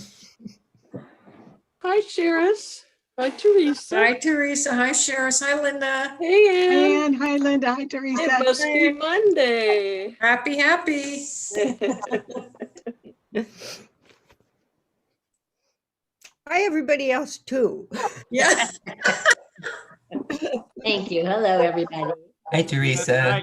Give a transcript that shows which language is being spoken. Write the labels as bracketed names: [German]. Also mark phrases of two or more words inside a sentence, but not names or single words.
[English] Hi, Sheris. Hi, Teresa. Hi, Teresa. Hi, Sheris. Hi, Linda. Hey, Ann. Anne. Hi, Linda. Hi, Teresa. It must be Monday. Happy. Hi, everybody else, too. Yeah. Thank you. Hello, everybody. Hi, Teresa.